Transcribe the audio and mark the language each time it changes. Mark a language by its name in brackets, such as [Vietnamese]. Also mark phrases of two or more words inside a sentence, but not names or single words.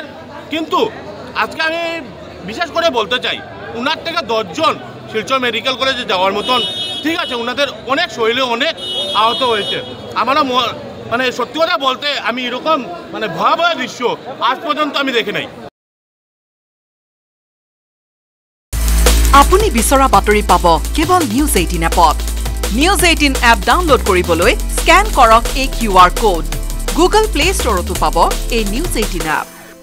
[Bangla] কিন্তু আজকে আমি বিশেষ করে বলতে চাই ওনার থেকে 10 জন শিলচর মেডিকেল কলেজে যাওয়ার মতন, ঠিক আছে, ওনাদের অনেক শরীরে অনেক আহত হয়েছে। আমারও মানে সত্যি কথা বলতে আমি এরকম মানে ভয়াবহ দৃশ্য আজ পর্যন্ত আমি দেখি নাই। [Assamese] আপুনি বিচৰা বাতৰি পাব কেৱল নিউজ 18 এপত। নিউজ 18 এপ ডাউনলোড কৰিবলৈ স্কেন কৰক এই QR কোড। গুগল প্লে ষ্টৰতো পাব এই নিউজ 18 এপ।